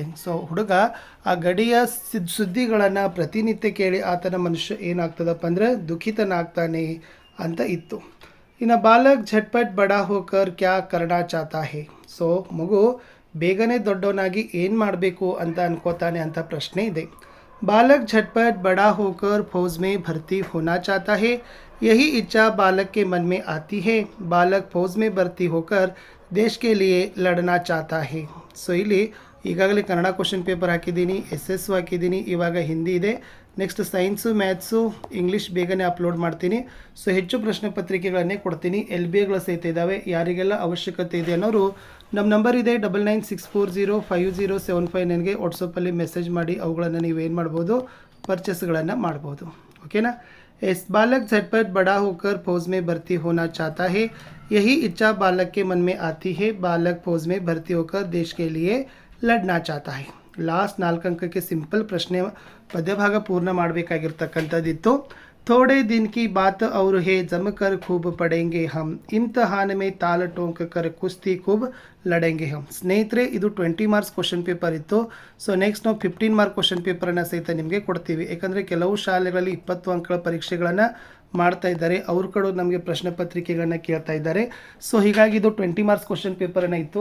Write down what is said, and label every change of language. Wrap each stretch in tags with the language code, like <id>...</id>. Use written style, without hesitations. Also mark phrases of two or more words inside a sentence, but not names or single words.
<kn>ಸೊ ಹುಡುಗ ಆ ಗಡಿಯ ಸುದ್ದಿಗಳನ್ನು ಪ್ರತಿನಿತ್ಯ ಕೇಳಿ ಆತನ ಮನುಷ್ಯ ಏನಾಗ್ತದಪ್ಪ ಅಂದರೆ ದುಃಖಿತನಾಗ್ತಾನೆ ಅಂತ ಇತ್ತು.</kn> <hi>ಇನ್ನು बालक झटपट बड़ा होकर क्या करना चाहता है.</hi> <kn>ಸೊ ಮಗು ಬೇಗನೆ ದೊಡ್ಡವನಾಗಿ ಏನು ಮಾಡಬೇಕು ಅಂತ ಅನ್ಕೋತಾನೆ ಅಂತ ಪ್ರಶ್ನೆ ಇದೆ.</kn> <hi>बालक झटपट बड़ा होकर फौज में भर्ती होना चाहता है, यही इच्छा बालक के मन में आती है. बालक फौज में भर्ती होकर देश के लिए लड़ना चाहता है.</hi> <kn>ಸೊ ಇಲ್ಲಿ ಈಗಾಗಲೇ ಕನ್ನಡ</kn> <en>question paper</en> <kn>ಹಾಕಿದ್ದೀನಿ, SS ಹಾಕಿದ್ದೀನಿ, ಇವಾಗ ಹಿಂದಿ ಇದೆ.</kn> <en>next science, maths, English</en> <kn>ಬೇಗನೆ ಅಪ್ಲೋಡ್ ಮಾಡ್ತೀನಿ. ಸೊ ಹೆಚ್ಚು ಪ್ರಶ್ನೆ ಪತ್ರಿಕೆಗಳನ್ನೇ ಕೊಡ್ತೀನಿ. LBAಗಳು ಸಹಿತ ಇದ್ದಾವೆ. ಯಾರಿಗೆಲ್ಲ ಅವಶ್ಯಕತೆ ಇದೆ ಅನ್ನೋರು ನಮ್ಮ ನಂಬರ್ ಇದೆ 9964050759ಗೆ ವಾಟ್ಸಪ್ಪಲ್ಲಿ ಮೆಸೇಜ್ ಮಾಡಿ ಅವುಗಳನ್ನು ನೀವೇನು ಮಾಡ್ಬೋದು, ಪರ್ಚೇಸ್ಗಳನ್ನು ಮಾಡ್ಬೋದು. ಓಕೆನಾ.</kn> <hi>बालक झटपट बड़ा होकर फौज में भर्ती होना चाहता है, यही इच्छा बालक के मन में आती है. बालक फौज में भर्ती होकर देश के लिए लड़ना चाहता है.</hi> <kn>ಲಾಸ್ಟ್ 4 ಅಂಕಕ್ಕೆ ಸಿಂಪಲ್ ಪ್ರಶ್ನೆ ಪದ್ಯಭಾಗ ಪೂರ್ಣ ಮಾಡಬೇಕಾಗಿರ್ತಕ್ಕಂಥದ್ದಿತ್ತು.</kn> <hi>थोड़े दिन की बात और है, जमकर खूब पढ़ेंगे हम, इम्तहान में ताल टोंक कर कुश्ती खूब लड़ेंगे हम.</hi> <kn>ಸ್ನೇಹಿತರೆ, ಇದು 20</kn> <en>marks question paper</en> <kn>ಇತ್ತು.</kn> <en>so next</en> <kn>ನಾವು 15</kn> <en>mark question</en> <kn>ಪೇಪರನ್ನು ಸಹಿತ ನಿಮಗೆ ಕೊಡ್ತೀವಿ. ಯಾಕಂದರೆ ಕೆಲವು ಶಾಲೆಗಳಲ್ಲಿ 20 ಅಂಕಗಳ ಪರೀಕ್ಷೆಗಳನ್ನು ಮಾಡ್ತಾ ಇದ್ದಾರೆ. ಅವ್ರ ಕಡೆ ನಮಗೆ ಪ್ರಶ್ನೆ ಪತ್ರಿಕೆಗಳನ್ನ ಕೇಳ್ತಾ ಇದ್ದಾರೆ. ಸೊ ಹೀಗಾಗಿ ಇದು 20</kn> <en>marks question</en> <kn>ಪೇಪರನ್ನು ಇತ್ತು.</kn>